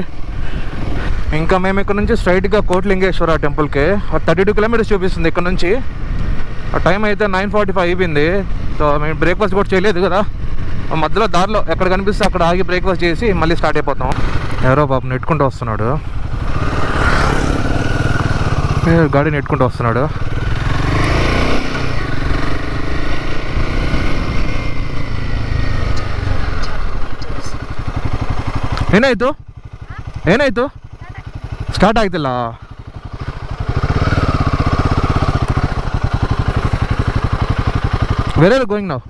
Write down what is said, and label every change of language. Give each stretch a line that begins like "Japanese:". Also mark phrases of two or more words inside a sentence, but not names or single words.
Telugu: ఇంకా మేము ఇక్కడ నుంచి స్ట్రైట్గా కోటిలింగేశ్వర టెంపుల్కి 32 కిలోమీటర్స్ చూపిస్తుంది ఇక్కడ నుంచి. ఆ టైం అయితే 9:45 అయిపోయింది. సో మేము బ్రేక్ఫాస్ట్ కూడా చేయలేదు కదా, మధ్యలో దారిలో ఎక్కడ కనిపిస్తే అక్కడ ఆగి బ్రేక్ఫాస్ట్ చేసి మళ్ళీ స్టార్ట్ అయిపోతాం. ఎవరో పాపం నెట్టుకుంటూ వస్తున్నాడు, గాడి నెట్టుకుంటూ వస్తున్నాడు.
Kannada: ಏನಾಯ್ತು ಏನಾಯ್ತು ಸ್ಟಾರ್ಟ್ ಆಗ್ತಿಲ್ಲ.
English: where are going ನಾವು?